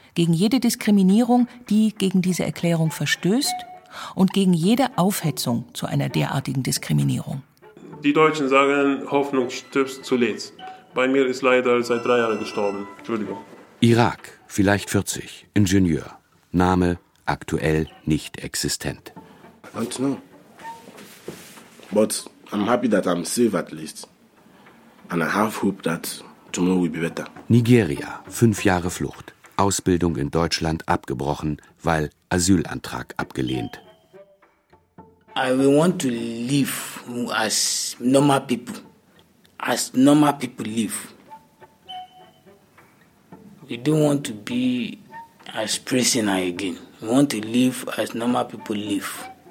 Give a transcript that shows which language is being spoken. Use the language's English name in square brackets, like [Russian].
[German] Gegen jede Diskriminierung, die gegen diese Erklärung verstößt und gegen jede Aufhetzung zu einer derartigen Diskriminierung. Die Deutschen sagen, Hoffnung stirbt zuletzt. Bei mir ist leider seit 3 Jahren gestorben. Entschuldigung. Irak, vielleicht 40, Ingenieur. Name aktuell nicht existent. [English] I don't know. But I'm happy that I'm safe at least. And I have hope that tomorrow will be better. [German] Nigeria, 5 Jahre Flucht. Ausbildung in Deutschland abgebrochen, weil Asylantrag abgelehnt. [English] I will want to live as normal people. As normal people live. We don't want to be as prisoner again. We want to live as normal people live.